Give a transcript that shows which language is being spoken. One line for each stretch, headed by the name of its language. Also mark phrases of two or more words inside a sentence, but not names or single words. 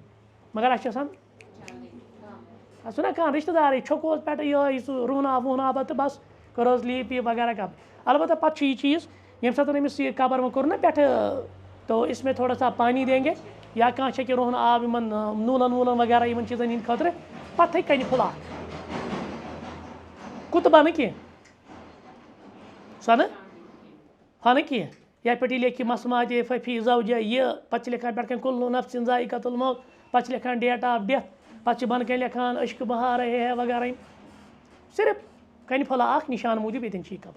Kashmiri: مگر اَسہِ چھِ آسان سُہ نا کانٛہہ رشتہٕ دارٕے چھوٚکوس پٮ۪ٹھٕ یِہوٚے سُہ رُہناب وُہنابا تہٕ بس کٔرہوس لیٖپ ویٖپ وغیرہ کب. البتہ پتہٕ چھُ یہ چیٖز ییٚمہِ ساتہٕ أمِس یہِ قبر وۄنۍ کوٚر نا پٮ۪ٹھٕ
Urdu: تو اس میں تھوڑا سا پانی دیں گے
Kashmiri: یا کانٛہہ چھکہِ رُہن آب یِمن نوٗلن ووٗلن وغیرہ یِمن چیٖزن ہِنٛدِ خٲطرٕ، پتہٕ تھٲے کنہِ پھوٚل اکھ کُتبہ نہٕ کینٛہہ، سۄ نہٕ ہۄ نہٕ کینٛہہ یتھ پٮ۪ٹھ یہِ لیکھِ مسمات فی زوجہ یہِ پتہٕ چھِ لیکھان پٮ۪ٹھ کَنۍ
Arabic: کُلُّ نفسٍ ذائقۃ الموت،
Kashmiri: پتہٕ چھِ لیکھان
English: date of death,
Kashmiri: پتہٕ چھِ بۄنہٕ کَنۍ لیکھان
Urdu: عشق بہار ہے
Kashmiri: وغیرہ یِم صرف کنہِ پھوٚلہ اکھ نشان موٗجوٗب ییٚتٮ۪ن چھِ یہِ قبر.